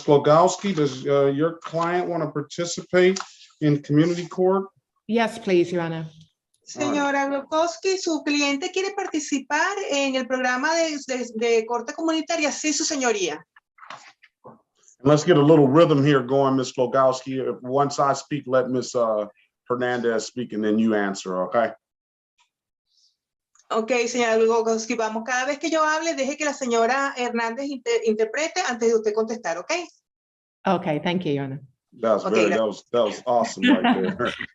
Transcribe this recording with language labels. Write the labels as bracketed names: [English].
[English] Glogowski, does your client want to participate in community court? Yes, please, Your Honor. [Spanish] Señora Glogowski, ¿su cliente quiere participar en el programa de corte comunitaria? Sí, su señoría. [English] Let's get a little rhythm here going, Ms. Glogowski. Once I speak, let Ms. Hernandez speak, and then you answer, okay? [Spanish] Ok, señora Glogowski, vamos. Cada vez que yo hable, deje que la señora Hernández interprete antes de usted contestar, ¿ok? [English] Okay, thank you, Your Honor. That's Okay, that was awesome right there.